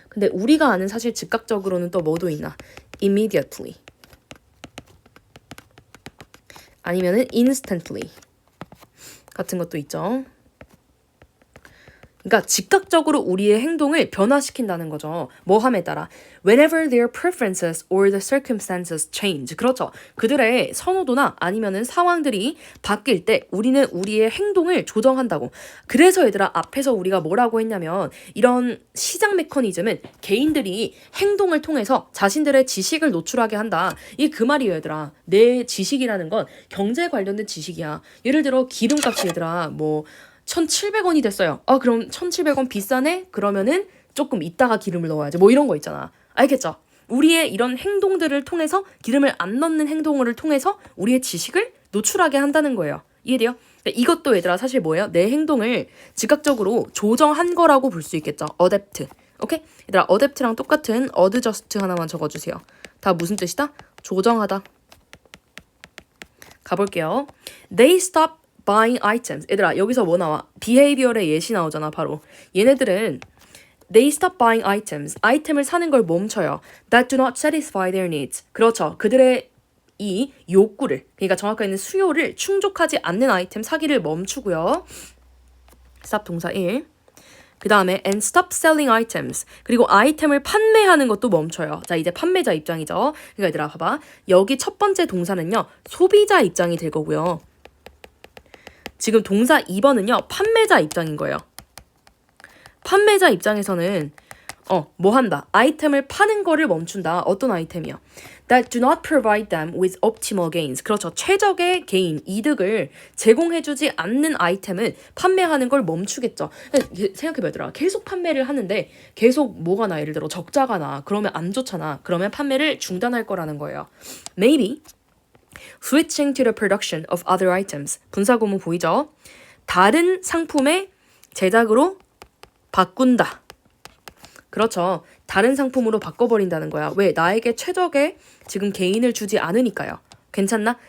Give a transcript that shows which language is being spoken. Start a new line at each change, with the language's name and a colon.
Korean: 근데 우리가 아는 사실 즉각적으로는 또 뭐도 있나? immediately. 아니면은 instantly. 같은 것도 있죠. 그러니까 즉각적으로 우리의 행동을 변화시킨다는 거죠. 뭐 함에 따라.
English: Whenever their preferences or the circumstances change.
Korean: 그렇죠. 그들의 선호도나 아니면은 상황들이 바뀔 때 우리는 우리의 행동을 조정한다고. 그래서 얘들아, 앞에서 우리가 뭐라고 했냐면 이런 시장 메커니즘은 개인들이 행동을 통해서 자신들의 지식을 노출하게 한다. 이게 그 말이에요, 얘들아. 내 지식이라는 건 경제 관련된 지식이야. 예를 들어 기름값이 얘들아 뭐 1,700원이 됐어요. 그럼 1,700원 비싸네? 그러면은 조금 이따가 기름을 넣어야지. 뭐 이런 거 있잖아. 알겠죠? 우리의 이런 행동들을 통해서 기름을 안 넣는 행동을 통해서 우리의 지식을 노출하게 한다는 거예요. 이해돼요? 이것도 얘들아 사실 뭐예요? 내 행동을 즉각적으로 조정한 거라고 볼 수 있겠죠.
English: adapt. 오케이?
Korean: 얘들아 adapt랑 똑같은 adjust 하나만 적어주세요. 다 무슨 뜻이다? 조정하다. 가볼게요.
English: They stop buying items.
Korean: 얘들아 여기서 뭐 나와? behavior의 예시 나오잖아. 바로 얘네들은
English: they stop buying items.
Korean: 아이템을 사는 걸 멈춰요.
English: that do not satisfy their needs.
Korean: 그렇죠. 그들의 이 욕구를, 그러니까 정확하게는 수요를 충족하지 않는 아이템 사기를 멈추고요. stop 동사 1. 그 다음에
English: and stop selling items.
Korean: 그리고 아이템을 판매하는 것도 멈춰요. 자, 이제 판매자 입장이죠. 그러니까 얘들아 봐봐. 여기 첫 번째 동사는요. 소비자 입장이 될 거고요. 지금 동사 2번은요. 판매자 입장인 거예요. 판매자 입장에서는 뭐 한다? 아이템을 파는 거를 멈춘다. 어떤 아이템이요?
English: That do not provide them with optimal gains.
Korean: 그렇죠. 최적의 개인, 이득을 제공해주지 않는 아이템은 판매하는 걸 멈추겠죠. 생각해봐 얘들아. 계속 판매를 하는데 계속 뭐가 나? 예를 들어 적자가 나. 그러면 안 좋잖아. 그러면 판매를 중단할 거라는 거예요.
English: Maybe switching to the production of other items.
Korean: 분사구문 보이죠? 다른 상품의 제작으로 바꾼다. 그렇죠. 다른 상품으로 바꿔버린다는 거야. 왜? 나에게 최적의 지금 개인을 주지 않으니까요. 괜찮나?